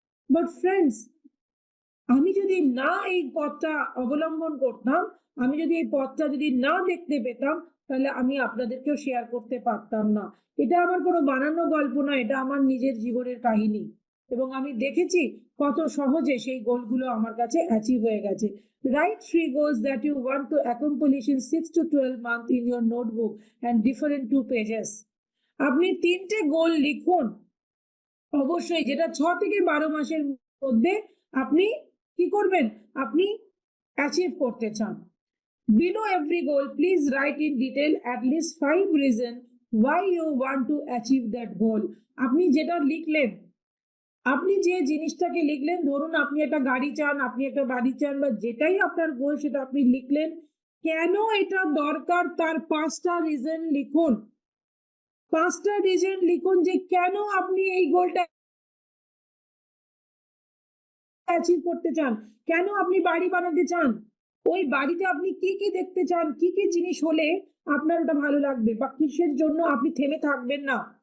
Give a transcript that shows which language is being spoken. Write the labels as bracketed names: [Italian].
[Bangla] But friends, আমি যদি না এই পথটা অবলম্বন করতাম, আমি যদি এই পথটা যদি না দেখতে পেতাম, তাহলে আমি আপনাদেরকেও শেয়ার করতে পারতাম না। এটা আমার কোনো বানানো গল্প না, এটা আমার নিজের জীবনের কাহিনী। এবং আমি দেখেছি কত সহজে সেই গোলগুলো আমার কাছে অ্যাচিভ হয়ে গেছে। [English] Write 3 goals that you want to accomplish in 6 to 12 months in your notebook and different 2 pages. [Bangla] আপনি 3টে গোল লিখুন অবশ্যই, যেটা 6 থেকে 12 মাসের মধ্যে আপনি কি করবেন, আপনি অ্যাচিভ করতে চান। [English] Below every goal, please write in detail at least 5 reasons why you want to achieve that goal. [Bangla] আপনি যেটা লিখলেন, আপনি যে জিনিসটাকে লিখলেন, ধরুন আপনি একটা গাড়ি চান, আপনি একটা বাড়ি চান, বা যেটাই আপনার গোল সেটা আপনি লিখলেন, কেন এটা দরকার তার 5টা রিজন লিখুন। 5টা রিজন লিখুন যে কেন আপনি এই গোলটা অ্যাচিভ করতে চান, কেন আপনি বাড়ি বানাতে চান, ওই বাড়িতে আপনি কি কি দেখতে চান, কি কি জিনিস হলে আপনার ওটা ভালো লাগবে, বা কিসের জন্য আপনি থেমে থাকবেন না।